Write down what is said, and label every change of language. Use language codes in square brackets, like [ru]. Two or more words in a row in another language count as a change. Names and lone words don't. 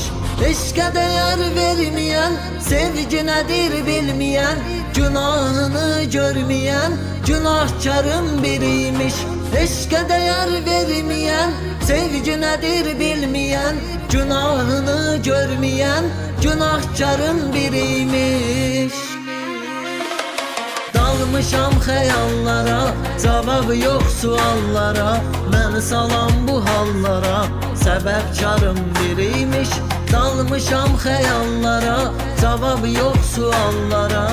[tr] Eşke değer vermeyen, sevgi nedir bilmeyen. Günahını görmeyen, günahkarın biriymiş. Eşke değer vermeyen, sevgi nedir bilmeyen. Günahını görmeyen, günahkarın biriymiş. [az] Dalmışam xəyallara, cavabı yok suallara. Məni salan bu hallara, səbəbkarım biriymiş. Dalmışam xəyallara, cavabı yok suallara.